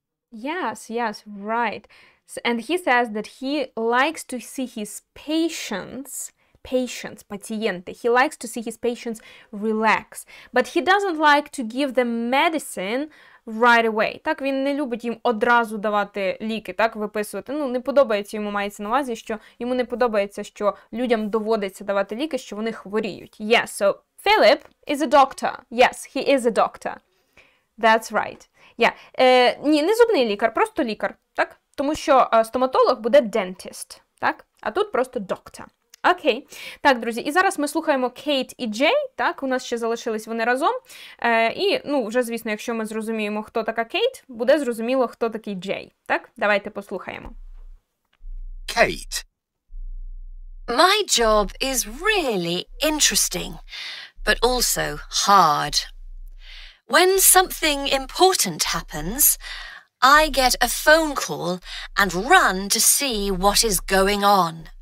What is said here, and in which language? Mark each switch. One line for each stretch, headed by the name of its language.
English: Yes, right. And he says that he likes to see his patients patients, пацієнти. He likes to see his patients relax. But he doesn't like to give them medicine right away.
Ukrainian: Так, він не любить їм одразу давати ліки, так, виписувати. Ну, не подобається йому, мається на увазі, що йому не подобається, що людям доводиться давати ліки, що вони хворіють.
English: Yes, so Philip is a doctor. Yes, he is a doctor. That's right. Yeah.
Ukrainian: Ні, не зубний лікар, просто лікар, так? Тому що стоматолог буде dentist, так? А тут просто doctor. Окей. Так, друзі, і зараз ми слухаємо Кейт і Джей, так, у нас ще залишились вони разом. І, ну, вже, звісно, якщо ми зрозуміємо, хто така Кейт, буде зрозуміло, хто такий Джей, так? Давайте послухаємо.
English: Kate. My job is really interesting, but also hard. When something important happens, I get a phone call and run to see what is going on.